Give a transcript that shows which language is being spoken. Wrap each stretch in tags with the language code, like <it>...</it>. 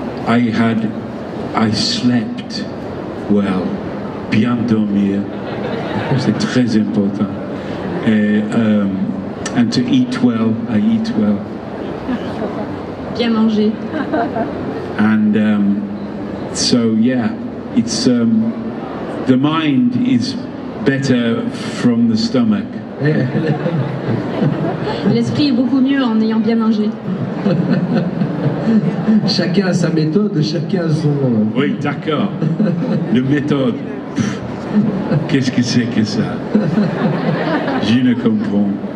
<en>I slept well,</en> <fr>bien dormir, c'est très important.</fr> <en>And to eat well, I eat well.</en> <fr>Bien manger.</fr> <en>And so yeah, it's the mind is better from the stomach.</en> <fr>L'esprit est beaucoup mieux en ayant bien mangé. Chacun a sa méthode, chacun a son... Oui, d'accord. La méthode. Qu'est-ce que c'est que ça? Je ne comprends.</fr>